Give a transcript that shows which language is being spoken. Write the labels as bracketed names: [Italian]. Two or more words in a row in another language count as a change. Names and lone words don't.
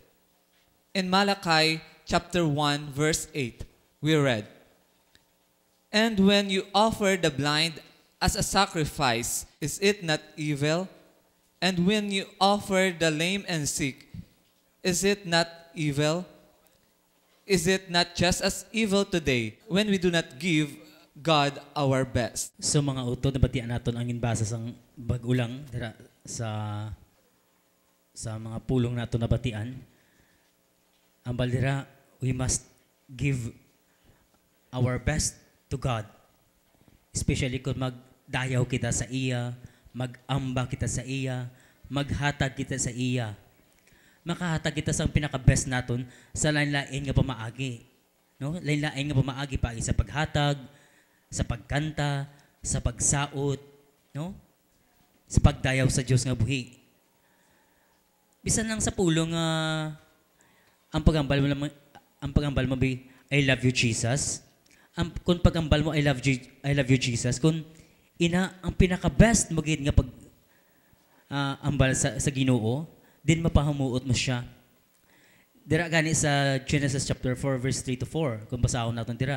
[English] In Malachi chapter 1 verse 8, we read, And when you offer the blind as a sacrifice, is it not evil? And when you offer the lame and sick, is it not evil? Is it not just as evil today when we do not give God our best? [Hiligaynon] So mga utod, nabatian naton ang inbasa sang bag-ulang dira sa mga pulong nato nabatian. Ang baldira, [English] we must give our best to God. [Hiligaynon] Especially kung magdayaw kita sa iya, mag-amba kita sa iya, maghatag kita sa iya. Makahatag kita sa pinaka-best naton sa lain-lain nga pamaagi. No? Lain-lain nga pamaagi pa sa paghatag, sa pagkanta, sa pagsaot, no? Sa pagdayaw sa Dios nga buhi. Bisan lang sa pulong ang pagambal mo bi [English] I love you Jesus. [Hiligaynon] Kung pagambal mo [English] I love you Jesus, [Hiligaynon] kung ina ang pinaka-best mo gid nga pag ambal sa Ginoo, din mapahamuot mo siya. Dira gani sa Genesis chapter 4 verse 3 to 4, kung basahon naton dira.